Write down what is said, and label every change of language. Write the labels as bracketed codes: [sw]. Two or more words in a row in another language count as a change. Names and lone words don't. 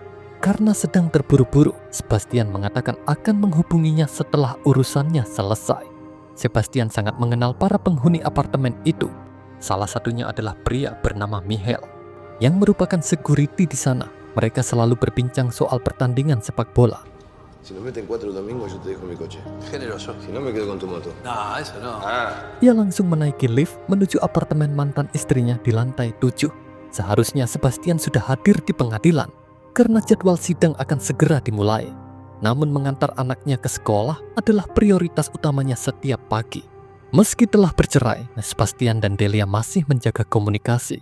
[id] Karena sedang terburu-buru, Sebastian mengatakan akan menghubunginya setelah urusannya selesai. Sebastian sangat mengenal para penghuni apartemen itu. Salah satunya adalah pria bernama Michael, yang merupakan security di sana. Mereka selalu berbincang soal pertandingan sepak bola. [es] Si nos meten 4 el domingo, yo te dejo mi coche. Generoso. Si no, me quedo con tu moto. No, eso no. [id] Ia langsung menaiki lift menuju apartemen mantan istrinya di lantai 7. Seharusnya Sebastian sudah hadir di pengadilan, karena jadwal sidang akan segera dimulai. Namun mengantar anaknya ke sekolah adalah prioritas utamanya setiap pagi. Meski telah bercerai, Sebastian dan Delia masih menjaga komunikasi.